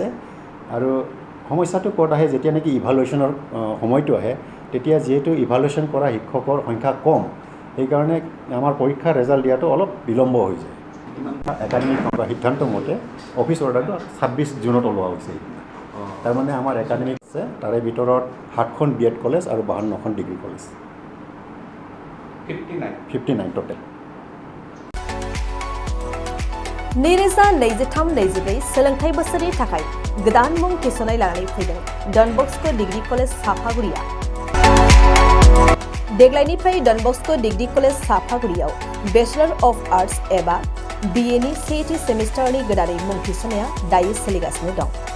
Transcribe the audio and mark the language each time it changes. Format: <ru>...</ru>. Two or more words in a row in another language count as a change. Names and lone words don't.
<as>আৰু সমস্যাটো ক'ত আহে, যেতিয়া নেকি ইভালুৱেশ্যনৰ সময়টো আহে, তেতিয়া যিহেতু ইভালুৱেশ্যন কৰা শিক্ষকৰ সংখ্যা কম, সেইকাৰণে আমাৰ পৰীক্ষাৰ ৰেজাল্ট দিয়াটো অলপ বিলম্ব হৈ যায়। একাডেমিক সিদ্ধান্ত মতে অফিচ অৰ্ডাৰটো 26 জুনত ওলোৱা হৈছে। তাৰমানে আমাৰ একাডেমিক আছে, তাৰে ভিতৰত 7খন BEd কলেজ আৰু 52খন ডিগ্ৰী কলেজ, 59 टटेल।</as> <brx>नैरोजा 23-24 सोलोंथाइ बोसोरनि थाखाय गोदान मुं थिसननाय लानानै फैदों डन बस्को डिग्री कलेज साफागुरिया। देग्लायनिफ्राय डन बस्को डिग्री कलेज साफागुरियाव</brx> <en>Bachelor of Arts</en> <brx>एबा BA नि सेथि सेमिस्टारनि गोदानै मुं थिसननाया दायो सोलिगासिनो दं।</brx>